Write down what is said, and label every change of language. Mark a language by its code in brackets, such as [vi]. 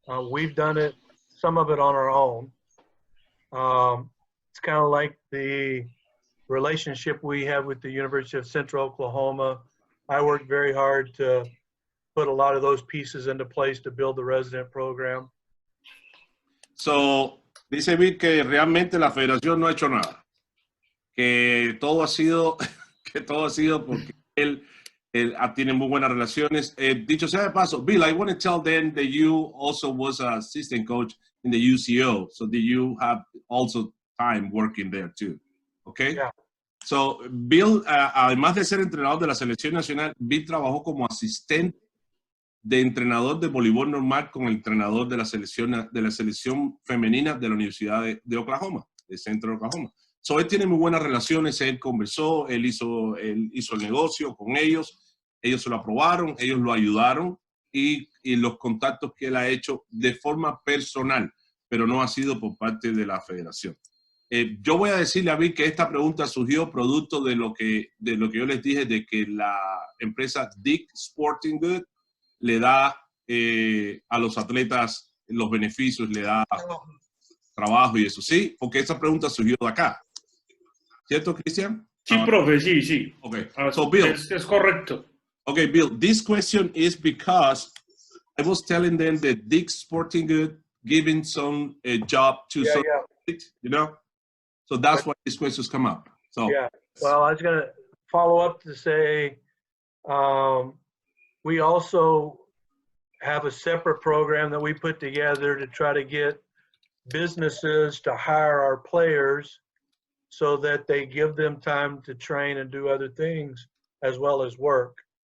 [en] We've done it, some of it on our own. It's kind of like the relationship we have with the University of Central Oklahoma. I worked very hard to put a lot of those pieces into place to build the resident program. [es] So, dice Bill que realmente la federación no ha hecho nada. Que todo ha sido porque él tiene muy buenas relaciones. Dicho sea de paso, [en] Bill, I want to tell them that you also was an assistant coach in the UCO, so that you have also time working there too. Okay? Yeah. [es] So, Bill, además de ser entrenador de la selección nacional, Bill trabajó como asistente de entrenador de voleibol normal con el entrenador de la selección femenina de la Universidad de Oklahoma, de Centro de Oklahoma. So, él tiene muy buenas relaciones, él conversó, él hizo el negocio con ellos se lo aprobaron, ellos lo ayudaron y los contactos que él ha hecho de forma personal, pero no ha sido por parte de la federación. Yo voy a decirle a Bill que esta pregunta surgió producto de lo que yo les dije, de que la empresa Dick Sporting Goods le da a los atletas los beneficios, le da trabajo y eso, ¿sí? Porque esa pregunta surgió de acá. ¿Cierto, Cristian? Sí, profe, sí. [en] Okay. So, Bill. [es] Es correcto. [en] Okay, Bill, this question is because I was telling them that Dick Sporting Goods giving some job to you know? So that's why these questions come up. So yeah. Well, I was going to follow up to say we also have a separate program that we put together to try to get businesses to hire our players so that they give them time to train and do other things as well as work.